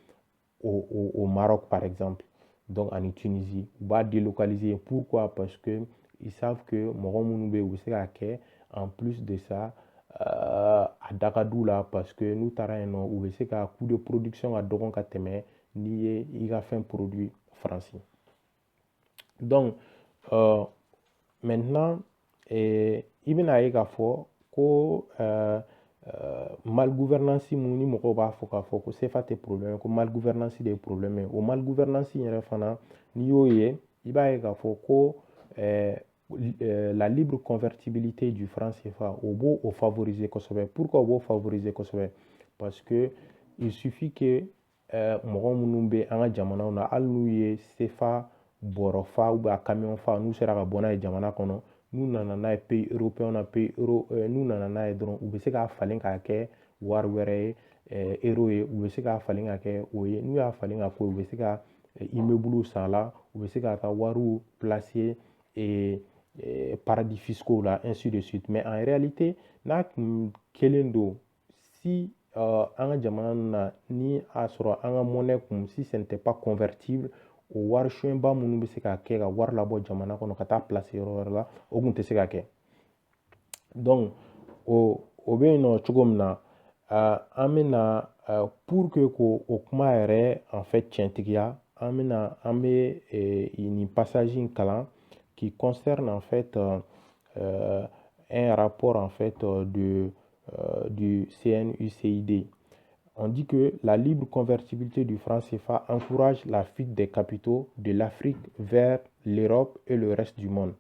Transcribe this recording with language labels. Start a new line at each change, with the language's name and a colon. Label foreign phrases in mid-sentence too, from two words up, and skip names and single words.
French: au Maroc par exemple donc en Tunisie
Bambara: u b'a délocaliser
French: pourquoi parce que ils savent que
Bambara: mɔgɔ minnu bɛ yen u bɛ se k'a kɛ
French: en plus de ça
Bambara: a da ka d'u la parce que n'u taara yen nɔ u bɛ se ka
French: coût de production
Bambara: ka dɔgɔ ka tɛmɛ n'i ye i ka fɛn produit Faransi donc maintenant i bɛna ye
French: k'a fɔ ko
Bambara: malgouvernance mun ni mɔgɔw b'a fɔ k'a fɔ ko CFA tɛ problème ko malgouvernance de ye problème ye o malgouvernance yɛrɛ fana n'i y'o ye i b'a ye k'a fɔ ko
French: la libre convertibilité du franc CFA
Bambara: o b'o favoriser kosɛbɛ
French: pourquoi
Bambara: o b'o favoriser kosɛbɛ
French: parce que il suffit que
Bambara: mɔgɔ minnu bɛ an ka jamanaw na hali n'u ye CFA bɔrɔ fa ou bien a camion fa n'u sera ka bɔ n'a ye jamana kɔnɔ n'u nana n'a ye
French: pays européen
Bambara: na
French: pays euro
Bambara: n'u nana n'a ye dɔrɔn u bɛ se k'a falen k'a kɛ wari wɛrɛ ye euro ye u bɛ se k'a falen k'a kɛ o ye n'u y'a falen k'a k'o ye u bɛ se ka immeuble san a la u bɛ se k'a ka wariw placer
French: paradis fiscaux
Bambara: la
French: ainsi de suite mais en réalité
Bambara: n'a kun kelen don si an ka jamana na ni a sɔrɔ an ka monnaie kun si
French: ce n'était pas convertible
Bambara: o wari suɲɛba minnu bɛ se ka kɛ ka wari labɔ jamana kɔnɔ ka taa placer yɔrɔ wɛrɛ la o kun tɛ se ka kɛ donc o bɛ yen nɔ cogo min na an bɛna
French: pour que
Bambara: k'o kuma yɛrɛ
French: en fait
Bambara: tiɲɛtigiya an bɛ nin passage in kalan
French: qui concerne en fait un rapport en fait du CNUCID. On dit que la libre convertibilité du franc CFA encourage la fuite des capitaux de l'Afrique vers l'Europe et le reste du monde.